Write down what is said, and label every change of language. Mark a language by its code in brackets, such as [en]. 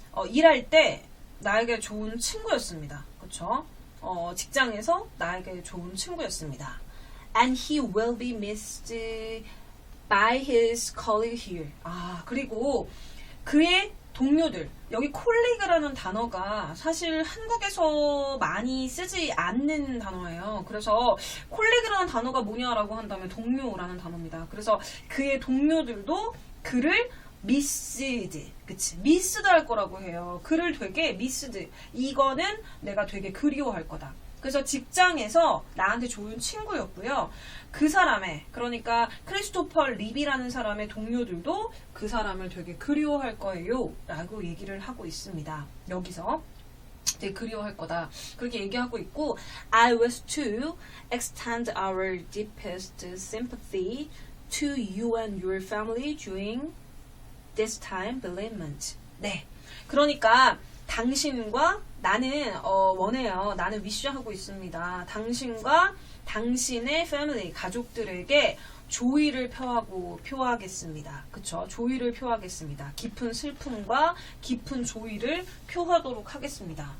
[ko] 일할 때 나에게 좋은 친구였습니다. 그쵸? 직장에서 나에게 좋은 친구였습니다. [en] And he will be missed by his colleague here. [ko] 그리고 그의 동료들, 여기 콜리그라는 단어가 사실 한국에서 많이 쓰지 않는 단어예요. 그래서 콜리그라는 단어가 뭐냐라고 한다면 동료라는 단어입니다. 그래서 그의 동료들도 그를 missed, 그치? missed 할 거라고 해요. 그를 되게 missed. 이거는 내가 되게 그리워할 거다. 그래서 직장에서 나한테 좋은 친구였고요. 그 사람의, 그러니까 크리스토퍼 립이라는 사람의 동료들도 그 사람을 되게 그리워할 거예요 라고 얘기를 하고 있습니다. 여기서 되게 그리워할 거다. 그렇게 얘기하고 있고, [en] I wish to extend our deepest sympathy to you and your family during this time bereavement. [ko] 네. 그러니까 당신과 나는 원해요. 나는 위시하고 있습니다. 당신과 당신의 패밀리 가족들에게 조의를 표하겠습니다. 그쵸? 조의를 표하겠습니다. 깊은 슬픔과 깊은 조의를 표하도록 하겠습니다.